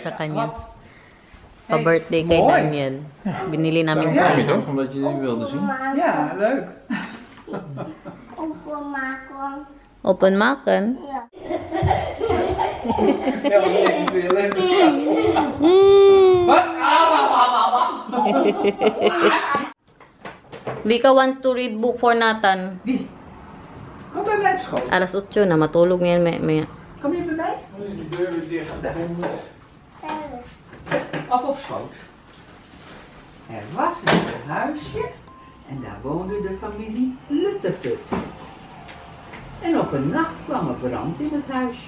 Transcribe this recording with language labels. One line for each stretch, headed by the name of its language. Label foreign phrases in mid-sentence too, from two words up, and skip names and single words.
Filipino: sa kanya. Pa-birthday kay
Dutch: Mooi.
Filipino: Daniel. Binili namin sa
Dutch: Ja,
Filipino: kanya.
Dutch: toch? Omdat je die wilde zien. Ja, leuk. Open maken. Ja. Ja, wat denk je leuk. Wat?
English: Vika wants to read book for Nathan.
Dutch: Wie? Komt hij bij op school?
Filipino: Alas 8 na, matulog ngayon may.
Dutch: Kom je bij mij? Dan is de deur weer dicht. Of op schoot. Er was een huisje en daar woonde de familie Lutteput. En op een nacht kwam er brand in het huisje.